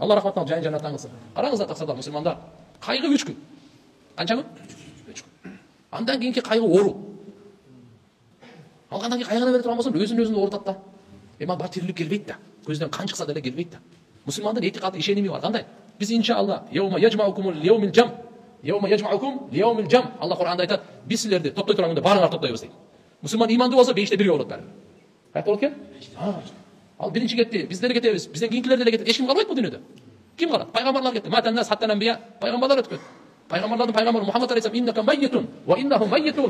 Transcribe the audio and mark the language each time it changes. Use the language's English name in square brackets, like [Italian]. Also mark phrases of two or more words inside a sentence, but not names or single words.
[Kyrgyz] Алла рахматын алып жайын жаннаттан кылсын. Караңыздар таксадар мусулмандар. Кайгы 3 күн. Канча күн? 3 күн. Андан кийинки кайгы оору. Алгандан кийин кайгыны бере турган болсоң, өзүн оорутат да. Эми бар тирилик келбейт да. Көздөн кан чыкса деле келбейт да. Мусулмандын этикаты, ишеними бар. Кандай? Биз [Arabic] إن شاء الله يوم يجمعكم ليوم الجمع. يوم يجمعكم ليوم الجمع. [Kyrgyz] Алла Кур'анда айтат, биз силерди топтой турган күндө барыңар топтойбуз дейт. Мусулман имандуу болсо бейиште бирге болот баары. Кайда болот экен? Ал биринчи кетти, биздер кетебиз, бизден кийинкилер деле кетет. Эч ким калбайт бул дүйнөдө. Ким калат? Пайгамбарлар кетти. [Arabic] مات الناس حتى الأنبياء, [Kyrgyz] пайгамбарлар өтүп кетти. Пайгамбарлардын пайгамбары Мухаммад алейхиссалам [Arabic] إنك ميت وإنهم ميتون.